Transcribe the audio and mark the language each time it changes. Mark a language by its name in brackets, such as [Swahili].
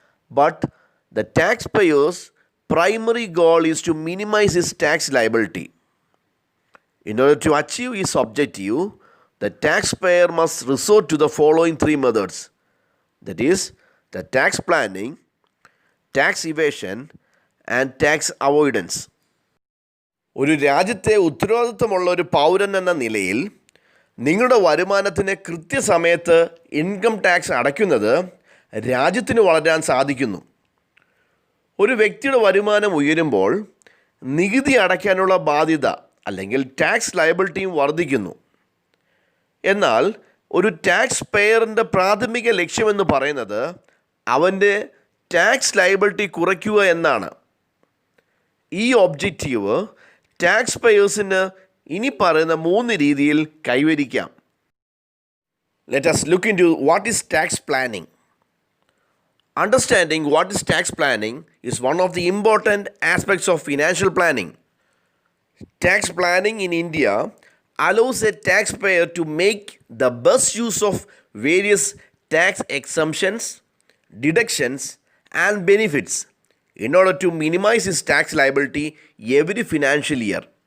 [English] But the taxpayer's primary goal is to minimize his tax liability. In order to achieve his objective, the taxpayer must resort to the following three methods, that is, the tax planning, tax evasion, and tax avoidance. [Malayalam] ഒരു രാജ്യത്തെ ഉത്തരവാദിത്തമുള്ള ഒരു പൗരൻ എന്ന നിലയിൽ നിങ്ങളുടെ വരുമാനത്തിന് കൃത്യസമയത്ത് income tax അടയ്ക്കുന്നത് രാജ്യത്തിന് വളരാൻ സാധിക്കുന്നു. ഒരു വ്യക്തിയുടെ വരുമാനം ഉയരുമ്പോൾ നികുതി അടയ്ക്കാനുള്ള ബാധ്യത അല്ലെങ്കിൽ ടാക്സ് ലയബിലിറ്റിയും വർദ്ധിക്കുന്നു. എന്നാൽ ഒരു ടാക്സ് പേയറിൻ്റെ പ്രാഥമിക ലക്ഷ്യമെന്ന് പറയുന്നത് അവൻ്റെ ടാക്സ് ലയബിലിറ്റി കുറയ്ക്കുക എന്നാണ്. ഈ ഒബ്ജക്റ്റീവ് ടാക്സ് പേയേഴ്സിന് ഇനി പറയുന്ന 3 രീതിയിൽ കൈവരിക്കാം. [English] Let us look into what is tax planning. Understanding what is tax planning is one of the important aspects of financial planning. Tax planning in India allows a taxpayer to make the best use of various tax exemptions, deductions, and benefits in order to minimize his tax liability every financial year.